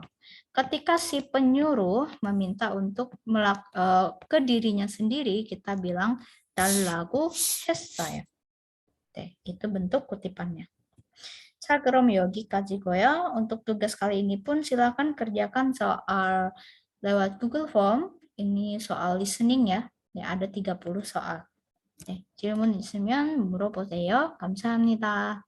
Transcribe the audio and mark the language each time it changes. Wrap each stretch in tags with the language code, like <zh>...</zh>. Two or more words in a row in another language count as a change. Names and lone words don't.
<id>Ketika si penyuruh meminta untuk ke dirinya sendiri, kita bilang</id> <ko>달라고 했어요.</ko> <id>Itu bentuk kutipannya.</id> <ko>자, 그럼 여기까지고요.</ko> <id>Untuk tugas kali ini pun silakan kerjakan soal lewat Google Form. Ini soal listening ya. Ada 30 soal.</id> <ko>질문 있으면 물어보세요. 감사합니다.</ko>